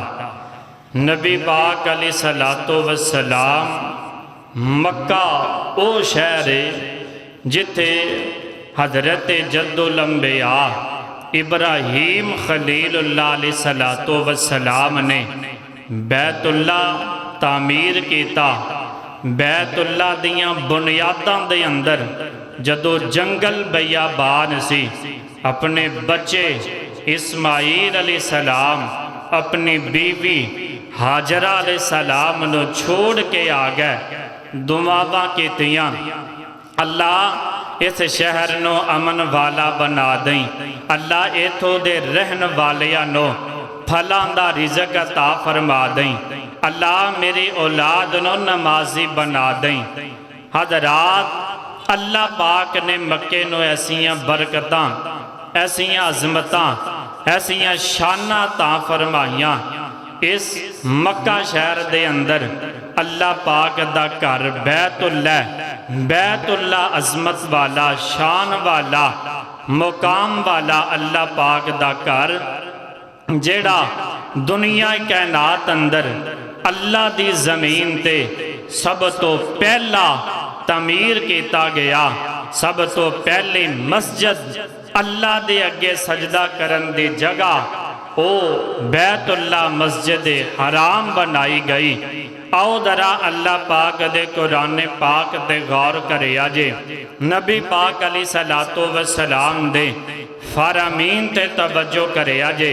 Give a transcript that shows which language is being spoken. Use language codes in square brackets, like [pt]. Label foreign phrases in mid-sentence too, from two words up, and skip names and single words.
[pa] نبی پاک [ar] علیہ السلام [pa] مکہ او شہر جتھے حضرت جد الانبیاء ابراہیم خلیل اللہ [ar] علیہ السلام [pa] نے بیت اللہ تعمیر کیتا۔ بیت اللہ دیاں بنیاداں دے اندر جدو جنگل بیابان سی، اپنے بچے اسماعیل [ar] علیہ السلام [pa] اپنی بیوی حاجرہ [ar] علیہ السلام [pa] نو چھوڑ کے آگئے، دعاواں کیتیاں اللہ اس شہر نو امن والا بنا دیں، اللہ ایتھو دے رہن والیاں نو پھلاں دا رزق عطا فرما دیں، اللہ میری اولاد نو نمازی بنا دیں۔ حضرات اللہ پاک نے مکے نو ایسیاں برکتاں، ایسیاں عظمتاں، ایسیاں شاناں تا فرمائیاں۔ اس مکہ شہر دے اندر اللہ پاک دا گھر بیت اللہ عظمت والا، شان والا، مقام والا اللہ پاک دا گھر جیڑا دنیا کائنات اندر اللہ دی زمین تے سب تو پہلا تعمیر کیتا گیا، سب تو پہلی مسجد اللہ دے اگے سجدہ کرن دی جگہ او بیت اللہ مسجد حرام بنائی گئی۔ آؤ ذرا اللہ پاک دے قرآن پاک دے غور کرے آجے، نبی پاک علیہ السلام دے فرامین تے توجہ کرے آجے۔